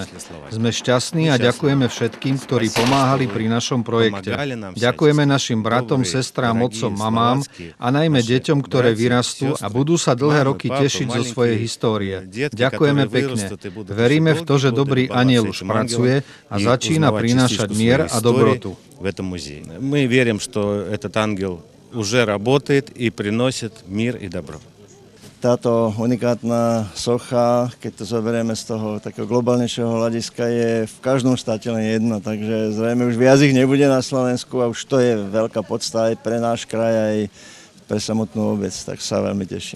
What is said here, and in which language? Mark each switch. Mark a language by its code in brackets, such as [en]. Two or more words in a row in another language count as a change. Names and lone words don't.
[sk] Sme šťastní a ďakujeme všetkým, ktorí pomáhali pri našom projekte. Ďakujeme našim bratom, sestrám, otcom, mamám a najmä deťom, ktoré vyrastú a budú sa dlhé roky tešiť zo svojej histórie. Ďakujeme pekne. Veríme v to, že dobrý anjel už pracuje a začína prinášať mier a dobrotu. [ru] В этом музее. Мы верим, что этот ангел уже работает и приносит мир и добро. [sk] Táto unikátna socha, keď to zoberieme z toho takého globálnejšieho hľadiska, je v každom štáte len jedna, takže zrejme už viac ich nebude na Slovensku a už to je veľká podsta aj pre náš kraj, aj pre samotnú obec, tak sa veľmi teším.